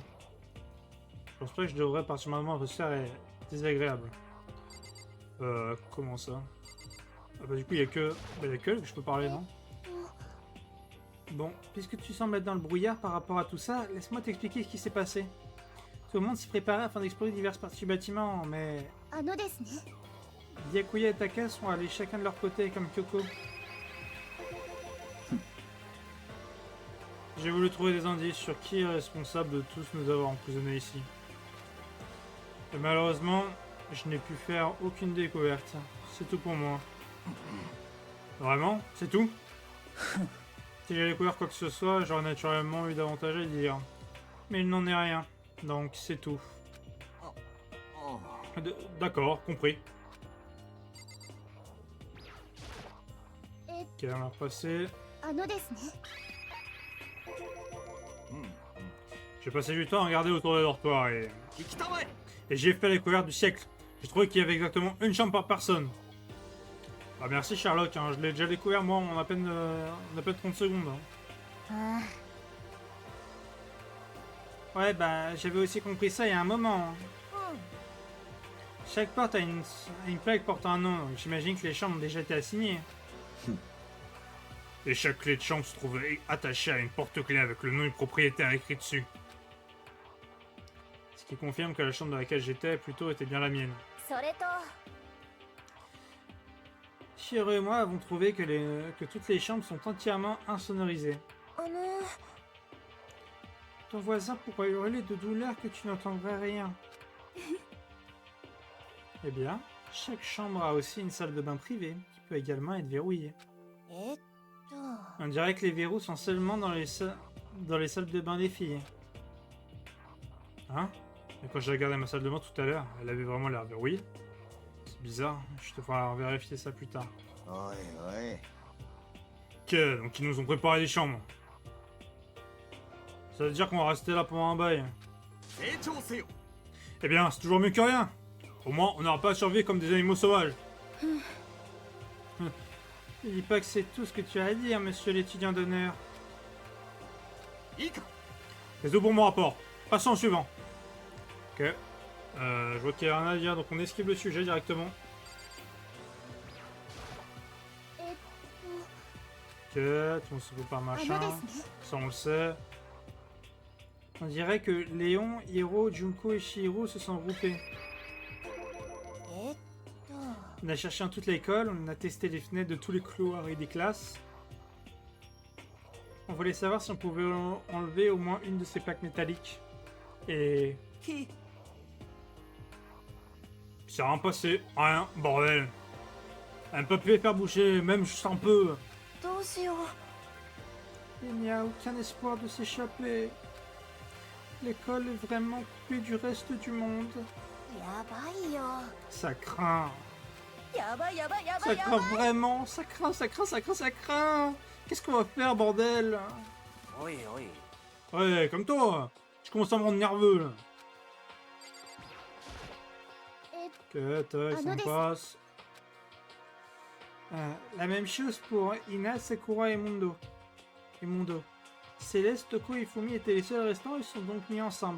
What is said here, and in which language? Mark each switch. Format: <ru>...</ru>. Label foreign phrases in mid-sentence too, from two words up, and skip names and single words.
<fr>Je pense pas que je devrais, partir maintenant, atmosphère est désagréable. Comment ça? Ah bah, du coup, il y a que... Bah, il y a que elle que je peux parler, non? Bon, puisque tu sembles être dans le brouillard par rapport à tout ça, laisse-moi t'expliquer ce qui s'est passé. Tout le monde s'y préparait afin d'explorer diverses parties du bâtiment, mais...</fr> <ja>あのですね。</ja> <fr>Byakuya et Taka sont allés chacun de leur côté, comme Kyoko. J'ai voulu trouver des indices sur qui est responsable de tous nous avoir emprisonnés ici. Et malheureusement, je n'ai pu faire aucune découverte. C'est tout pour moi. Vraiment? C'est tout? Si j'avais découvert quoi que ce soit, j'aurais naturellement eu davantage à dire. Mais il n'en est rien. Donc c'est tout. ああ。 D'accord, compris. え、 Quelle heure passée?</fr> <ja>あのですね。うん。うん。</ja> <fr>J'ai passé du temps à regarder autour des dortoirs et...</fr> <ja>行きたまえ。</ja> <fr>Et j'ai fait la découverte du siècle. J'ai trouvé qu'il y avait exactement une chambre par personne. Ah merci Sherlock, hein, je l'ai déjà découvert moi en à peine 30 secondes. Hein. あ Ouais bah j'avais aussi compris ça il y a un moment. あ。うん。 Chaque porte a une plaque portant un nom, donc j'imagine que les chambres ont déjà été assignées. Et chaque clé de chambre se trouvait attachée à une porte-clé avec le nom du propriétaire écrit dessus. Ce qui confirme que la chambre dans laquelle j'étais plutôt était bien la mienne.</fr> <ja>それと。</ja> <fr>Shiro et moi avons trouvé que toutes les chambres sont entièrement insonorisées. あの Ton voisin pourrait hurler de douleur que tu n'entendrais rien. Eh bien, chaque chambre a aussi une salle de bain privée, qui peut également être verrouillée. えっと On dirait que les verrous sont seulement dans les salles de bain des filles. Hein? Et quand j'ai regardé ma salle de bain tout à l'heure, elle avait vraiment l'air verrouillée. C'est bizarre, je te ferai vérifier ça plus tard.</fr> <ja>おいおい</ja> <fr>Ok, donc ils nous ont préparé des chambres. Ça veut dire qu'on va rester là pendant un bail.</fr> <ja>成長せよ</ja> <fr>Eh bien, c'est toujours mieux que rien. Au moins, on n'aura pas à survivre comme des animaux sauvages. Ne dis pas que c'est tout ce que tu as à dire, monsieur l'étudiant d'honneur.</fr> <ja>いいか</ja> <fr>C'est tout pour mon rapport. Passons au suivant. Ok. Je vois qu'il n'y a rien à dire, donc on esquive le sujet directement. えっ Ok, on se fait par と machin.</fr> <ja>ですね</ja> <fr>Ça, on le sait. On dirait que Léon, Hiro, Junko et Shihiro se sont regroupés. えっと On a cherché dans toute l'école, on a testé les fenêtres de tous les couloirs et des classes. On voulait savoir si on pouvait enlever au moins une de ces plaques métalliques. Et... き c'est rien passé. Rien, bordel. Elle ne peut plus les faire bouger, même juste un peu.</fr> <ja>どうしよう</ja> <fr>Il n'y a aucun espoir de s'échapper. L'école est vraiment coupée du reste du monde.</fr> <ja>やばいよ</ja> <fr>Ça craint.</fr> <ja>やばいやばいやば</ja> <fr>Ça</fr> <ja>いやば</ja> <fr>craint vraiment. Ça craint, ça craint, ça craint, ça craint. Qu'est-ce qu'on va faire, bordel?</fr> <ja>おいおい</ja> <fr>Ouais, comme toi. Je commence à me rendre nerveux, là. えっ Ok, tac, ça me passe. La même chose pour Ina, Sakura et Mundo. Céleste, Toko et Fumi étaient les seuls restants, ils sont donc mis ensemble.</fr>